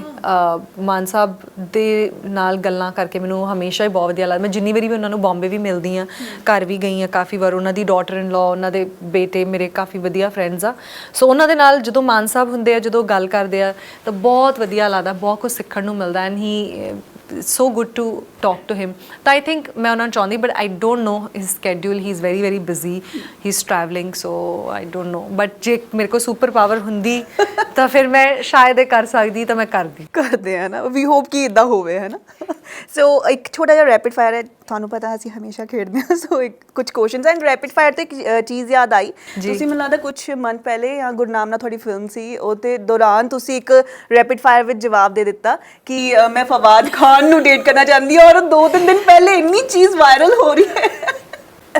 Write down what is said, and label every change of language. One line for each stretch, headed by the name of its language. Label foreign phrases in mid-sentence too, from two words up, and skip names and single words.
Punjabi: ਮਾਨ ਸਾਹਿਬ ਦੇ ਨਾਲ ਗੱਲਾਂ ਕਰਕੇ ਮੈਨੂੰ ਹਮੇਸ਼ਾ ਹੀ ਬਹੁਤ ਵਧੀਆ ਲੱਗਦਾ। ਮੈਂ ਜਿੰਨੀ ਵਾਰੀ ਵੀ ਉਹਨਾਂ ਨੂੰ ਬੰਬੇ ਵੀ ਮਿਲਦੀ ਹਾਂ, ਘਰ ਵੀ ਗਈ ਹਾਂ ਕਾਫੀ ਵਾਰ। ਉਹਨਾਂ ਦੀ
English: daughter in law,
Punjabi: ਉਹਨਾਂ ਦੇ ਬੇਟੇ ਮੇਰੇ ਕਾਫੀ ਵਧੀਆ ਫਰੈਂਡਸ ਆ। ਸੋ ਉਹਨਾਂ ਦੇ ਨਾਲ ਜਦੋਂ ਮਾਨ ਸਾਹਿਬ ਹੁੰਦੇ ਆ, ਜਦੋਂ ਗੱਲ ਕਰਦੇ ਆ ਤਾਂ ਬਹੁਤ ਵਧੀਆ ਲੱਗਦਾ, ਬਹੁਤ ਕੁਝ ਸਿੱਖਣ ਨੂੰ ਮਿਲਦਾ।
English: and he so good to talk to him. ਤਾਂ I think
Punjabi: ਮੈਂ ਉਹਨਾਂ ਨੂੰ ਚਾਹੁੰਦੀ,
English: but I don't know his schedule. He is very very busy. He's traveling, so I don't know.
Punjabi: But ਜੇ ਮੇਰੇ ਕੋਲ ਸੁਪਰ ਪਾਵਰ ਹੁੰਦੀ ਤਾਂ ਫਿਰ ਮੈਂ ਸ਼ਾਇਦ ਇਹ ਕਰ ਸਕਦੀ, ਤਾਂ ਮੈਂ ਕਰਦੇ ਆ ਨਾ।
English: we hope
Punjabi: ਕਿ ਇਦਾਂ ਹੋਵੇ, ਹੈ ਨਾ। ਸੋ ਇੱਕ ਛੋਟਾ ਜਿਹਾ
English: rapid fire
Punjabi: ਹੈ, ਤੁਹਾਨੂੰ ਪਤਾ ਅਸੀਂ ਹਮੇਸ਼ਾ ਖੇਡਦੇ ਹਾਂ। ਸੋ ਕੁਝ
English: questions and rapid fire
Punjabi: ਤੇ ਇੱਕ ਚੀਜ਼ ਯਾਦ ਆਈ। ਤੁਸੀਂ ਮੈਨੂੰ ਲੱਗਦਾ ਕੁਝ ਮੰਥ ਪਹਿਲੇ ਜਾਂ ਗੁਰਨਾਮ ਨਾਲ ਤੁਹਾਡੀ ਫਿਲਮ ਸੀ, ਉਹਦੇ ਦੌਰਾਨ ਤੁਸੀਂ ਇੱਕ
English: rapid fire
Punjabi: ਵਿੱਚ ਜਵਾਬ ਦੇ ਦਿੱਤਾ ਕਿ ਮੈਂ ਫਵਾਦ ਖਾਨ ਨੂੰ ਡੇਟ ਕਰਨਾ ਚਾਹੁੰਦੀ ਹਾਂ, ਔਰ 2-3 ਦਿਨ ਪਹਿਲੇ ਇੰਨੀ ਚੀਜ਼ ਵਾਇਰਲ ਹੋ ਰਹੀ ਹੈ।